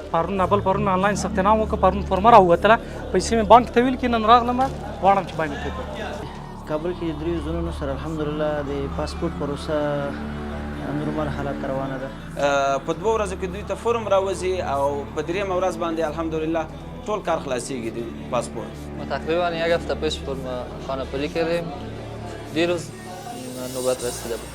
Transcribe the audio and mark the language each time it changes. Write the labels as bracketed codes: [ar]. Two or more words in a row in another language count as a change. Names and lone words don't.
[ps] پرون بل پرون آنلاین ثبت نام وکړ، پرون فورمه راووتله، پیسې مې بانک ته ویل کې نن راغلم، غواړم چې بایومټریک وکړم. کابل کې د دریو ځلونو سره الحمدلله د پاسپورټ پروسه نورمال حالت ته روانه ده. په 2 ورځو کې دوی ته فورم راوځي او په 3مه ورځ باندې الحمدلله ټول کار خلاصیږي د پاسپورت. [fa] ما تقریبا 1 هفته پیش فرم خانه‌پلی کردیم، دیروز نوبت رسیده بود.